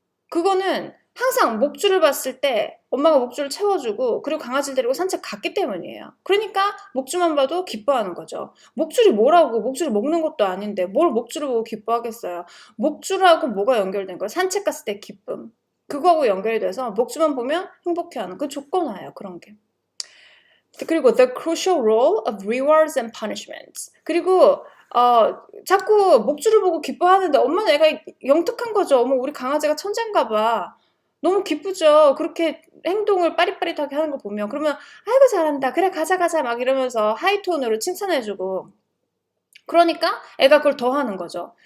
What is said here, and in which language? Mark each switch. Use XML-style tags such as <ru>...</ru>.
<ko>그거는 항상 목줄을 봤을 때 엄마가 목줄을 채워주고 그리고 강아지를 데리고 산책 갔기 때문이에요. 그러니까 목줄만 봐도 기뻐하는 거죠. 목줄이 뭐라고 목줄을 먹는 것도 아닌데 뭘 목줄을 보고 기뻐하겠어요. 목줄하고 뭐가 연결된 거예요? 산책 갔을 때 기쁨. 그거하고 연결이 돼서 목줄만 보면 행복해하는 그 조건화예요. 그런 게. 그리고</ko> <en>the crucial role of rewards and punishments.</en> <ko>그리고 자꾸 목줄을 보고 기뻐하는데 엄마는 애가 영특한 거죠. 어머 우리 강아지가 천재인가 봐. 너무 기쁘죠. 그렇게 행동을 빠릿빠릿하게 하는 거 보면. 그러면 아이고 잘한다. 그래 가자 막 이러면서 하이톤으로 칭찬해주고. 그러니까 애가 그걸 더 하는 거죠.</ko>